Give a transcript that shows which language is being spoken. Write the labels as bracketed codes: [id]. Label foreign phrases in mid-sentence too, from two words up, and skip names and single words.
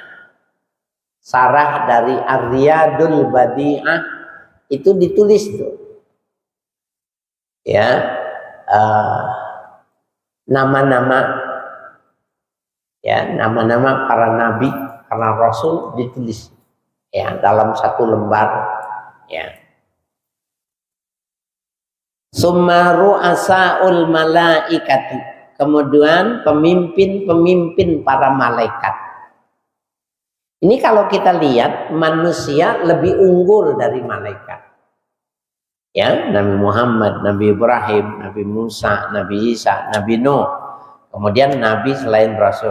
[id] sarah dari Ar-Riyadul Badi'ah, itu ditulis tuh ya nama-nama ya, nama-nama para nabi, para rasul ditulis ya dalam 1 lembar ya. [ar] ثم رؤساء الملائكة, [id] kemudian pemimpin-pemimpin para malaikat. Ini kalau kita lihat manusia lebih unggul dari malaikat. Ya, Nabi Muhammad, Nabi Ibrahim, Nabi Musa, Nabi Isa, Nabi Nuh, kemudian nabi selain rasul.